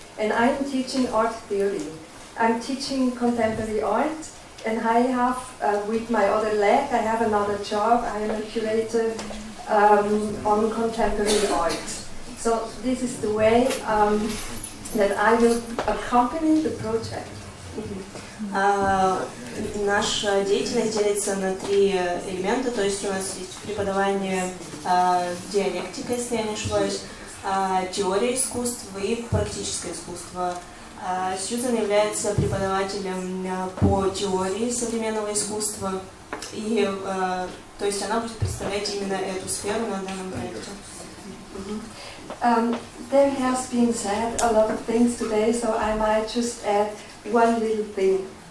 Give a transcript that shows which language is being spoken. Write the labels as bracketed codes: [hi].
[en] And I'm teaching art theory. I'm teaching contemporary art, and I have, with my other leg, I have another job. I am a curator on contemporary art. So this is the way that I will accompany the project. [ru] Наша деятельность делится на три элемента, то есть у нас есть преподавание диалектика, если я не ошибаюсь, теория искусств и практическое искусство. Сьюзан является преподавателем по теории современного искусства, и то есть она будет представлять именно эту сферу на данном проекте. [en] There has been said a lot of things today, so I might just add one little thing.